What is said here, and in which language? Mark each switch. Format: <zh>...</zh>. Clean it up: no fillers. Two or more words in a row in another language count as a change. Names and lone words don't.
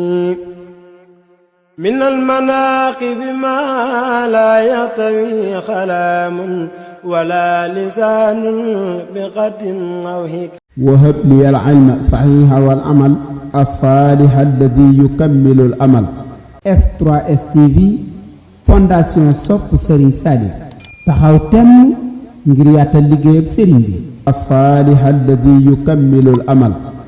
<ar>من المناقب ما لا يطوي كلام ولا لسان بقد أو حكمة وهب لي العلم صحيح والعمل الصالح الذي يكمل الأمل</ar> <wo>F3S TV fondation sopp Serigne Salif taxaw temm ngir yaatal liggéeyub Serigne bi</wo> <ar>الصالح الذي يكمل الأمل</ar>